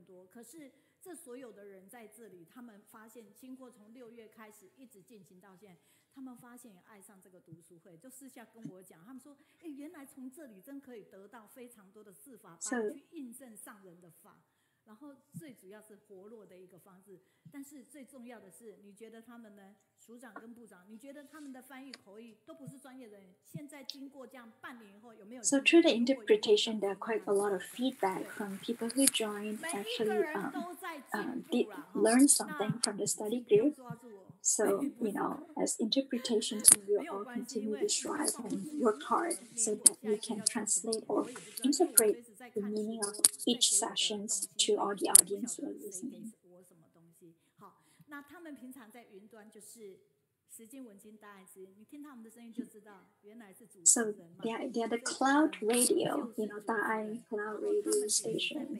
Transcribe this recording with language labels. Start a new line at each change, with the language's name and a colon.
Chinese: 可是这所有的人在这里，他们发现，经过从6月开始一直进行到现在，他们发现也爱上这个读书会，就私下跟我讲，他们说，原来从这里真可以得到非常多的事法，去印证上人的法。然后最主要是活络的一个方式，但是最重要的是，你觉得他们呢？署长跟部长，你觉得他们的翻译口译都不是专业人员，现在经过这样半年以后，有没有
English: ？So through the interpretation, there are quite a lot of feedback from people who joined. Actually, did learn something from the study group. So as interpretation team, we will all continue to strive and work hard so that we can translate or interpret the meaning of each sessions to all the audience who are listening.
Chinese: 好，那他们平常在云端就是实经文经大爱之音，你听他们的声音就知道，原来是主持人嘛。
English: So they are the cloud radio, 大爱 cloud radio station.